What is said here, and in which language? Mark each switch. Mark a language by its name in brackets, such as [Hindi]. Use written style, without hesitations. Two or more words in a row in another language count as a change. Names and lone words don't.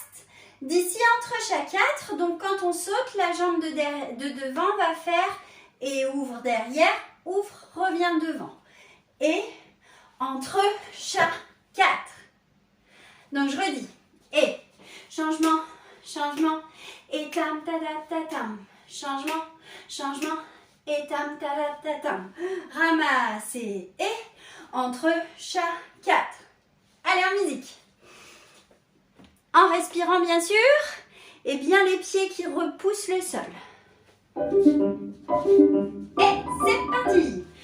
[French] D'ici entre chaque 4, donc quand on saute, la jambe de devant va faire et ouvre derrière, ouvre, revient devant. Et entre chaque 4. Donc je redis. Et changement, changement, et tam ta ta tam. Changement, changement, et tam ta ta tam. Ramasse et entre chaque 4. Allez, en musique. En respirant bien sûr, et bien les pieds qui repoussent le sol. Et c'est parti.